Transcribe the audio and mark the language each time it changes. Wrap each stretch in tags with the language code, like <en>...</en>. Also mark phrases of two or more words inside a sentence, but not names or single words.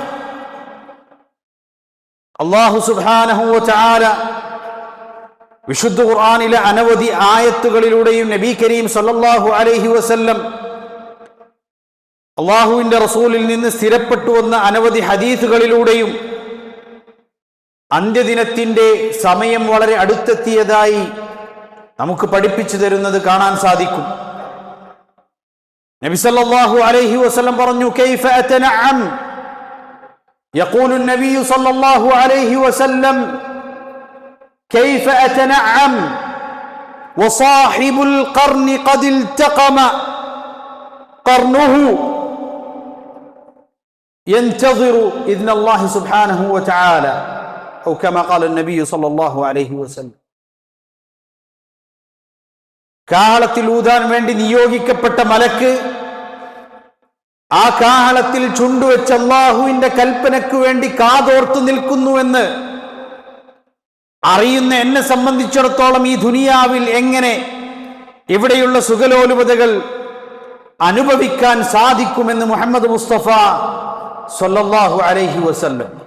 <ml>അല്ലാഹു</ml> <ar>سبحانه وتعالى</ar> <ml>വിശുദ്ധ ഖുർആനിലെ അനവധി ആയത്തുകളിലൂടെയും നബി കരീം</ml> <ar>صلى الله عليه وسلم</ar> <ml>അല്ലാഹുവിന്റെ റസൂലിൽ നിന്ന് സ്ഥിരപ്പെട്ടു വന്ന അനവധി ഹദീസുകളിലൂടെയും അന്ത്യദിനത്തിന്റെ സമയം വളരെ അടുത്തെത്തിയതായി നമുക്ക് പഠിപ്പിച്ചു തരുന്നത് കാണാൻ സാധിക്കും.</ml> <ar>النبي صلى الله عليه وسلم പറഞ്ഞു كيف أتنعم، يقول النبي صلى الله عليه وسلم كيف أتنعم وصاحب القرن قد التقم قرنه ينتظر إذن الله سبحانه وتعالى أو كما قال النبي صلى الله عليه وسلم.</ar> <ml>കാഹളത്തിൽ ഊതാൻ വേണ്ടി നിയോഗിക്കപ്പെട്ട മലക്ക് ആ കാഹളത്തിൽ ചുണ്ടുവെച്ച് അല്ലാഹുവിന്റെ കൽപ്പനയ്ക്ക് വേണ്ടി കാതോർത്തു നിൽക്കുന്നുവെന്ന് അറിയുന്ന എന്നെ സംബന്ധിച്ചിടത്തോളം ഈ ദുനിയാവിൽ എങ്ങനെ ഇവിടെയുള്ള സുഖലോലുപതകൾ അനുഭവിക്കാൻ സാധിക്കുമെന്ന് മുഹമ്മദ് മുസ്തഫ</ml> <ar>صلى الله عليه وسلم.</ar>